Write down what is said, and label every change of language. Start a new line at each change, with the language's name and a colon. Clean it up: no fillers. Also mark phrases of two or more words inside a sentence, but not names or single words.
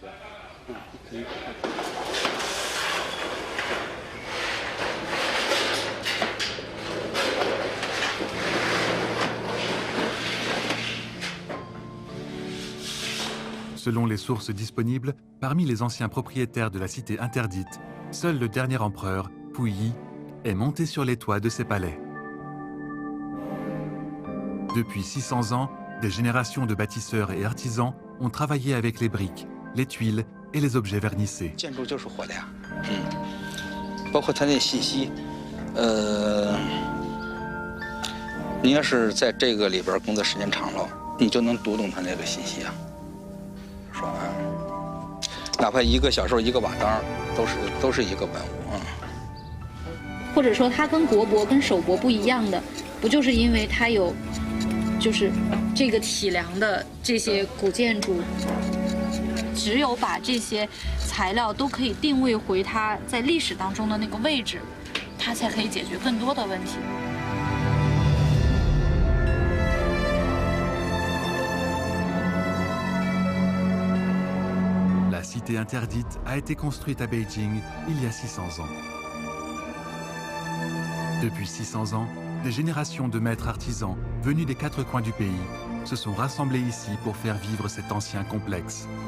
French: Selon les sources disponibles, parmi les anciens propriétaires de la cité interdite, seul le dernier empereur, Puyi, est monté sur les toits de ses palais. Depuis 600 ans, des générations de bâtisseurs et artisans ont travaillé avec les briques, les tuiles et les objets vernissés.
Chinese: 建筑就是活的呀，包括它那信息，你要是在这个里边工作时间长了，你就能读懂它那个信息啊。说啊，哪怕1个小时1个瓦当，都是一个文物啊。或者说，它跟国博、跟首博不一样的，不就是因为它有，就是这个体量的这些古建筑，只有把这些材料都可以定位回它在历史当中的那个位置，它才可以解决更多的问题。
French: La cité interdite a été construite à Beijing il y a 600 ans. Depuis 600 ans, des générations de maîtres artisans venus des 4 coins du pays se sont rassemblés ici pour faire vivre cet ancien complexe.